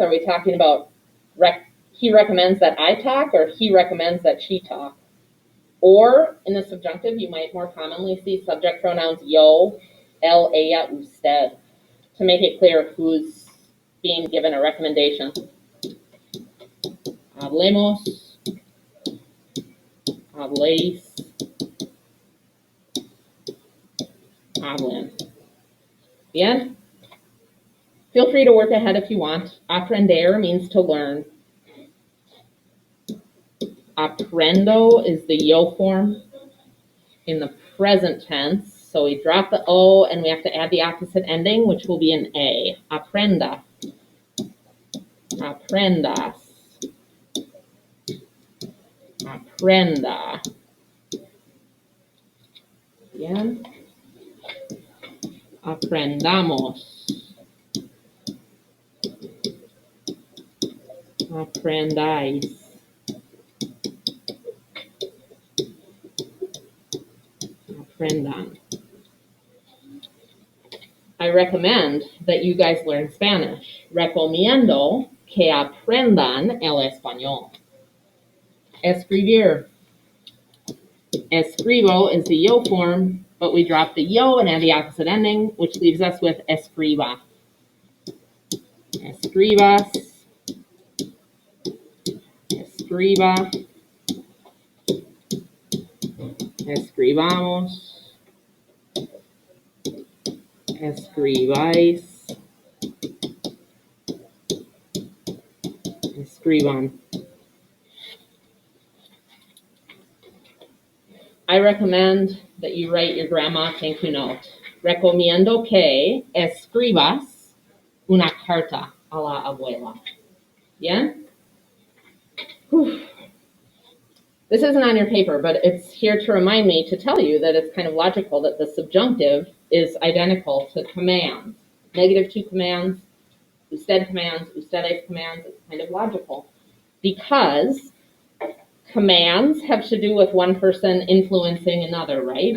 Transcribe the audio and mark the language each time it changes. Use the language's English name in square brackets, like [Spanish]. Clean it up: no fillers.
[English] Are we talking about he recommends that I talk, or he recommends that she talk? Or in the subjunctive, you might more commonly see subject pronouns yo, él, ella, usted, to make it clear who's being given a recommendation. [Spanish] Hablemos, habléis, hablen. Bien? [English] Feel free to work ahead if you want. Aprender means to learn. Aprendo is the yo form in the present tense. So we drop the O and we have to add the opposite ending, which will be an A. [Spanish] Aprenda. Aprendas. Aprenda. Bien. Aprendamos. Aprendáis. Aprendan. [English] I recommend that you guys learn Spanish. [Spanish] Recomiendo que aprendan el español. Escribir. [English] Escribo is the yo form, but we drop the yo and add the opposite ending, which leaves us with escriba. [Spanish] Escribas. Escriba. Escribamos. Escribáis. Escriban. [English] I recommend that you write your grandma thank you note. [Spanish] Recomiendo que escribas una carta a la abuela. Bien? [English] Whew. This isn't on your paper, but it's here to remind me to tell you that it's kind of logical that the subjunctive is identical to commands. Negative to commands, usted commands, ustedes commands, it's kind of logical. Because commands have to do with one person influencing another, right?